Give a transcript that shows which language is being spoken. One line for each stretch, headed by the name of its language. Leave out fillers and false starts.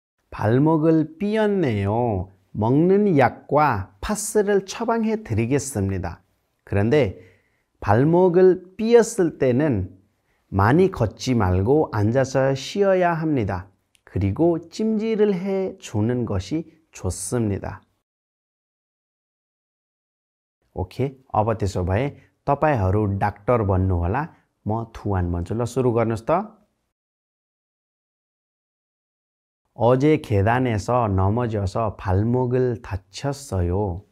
Korean: 발목을 삐었네요. 먹는 약과 파스를 처방해 드리겠습니다. 그런데 발목을 삐었을 때는 많이 걷지 말고 앉아서 쉬어야 합니다. 그리고 찜질을 해 주는 것이 좋습니다.
Nepali: Okay अब त्यसो भए तपाईहरु डाक्टर बन्नु होला म थुवान बन्छु। ल सुरु गर्नुस् त।
Korean: 어제 계단에서 넘어져서 발목을 다쳤어요.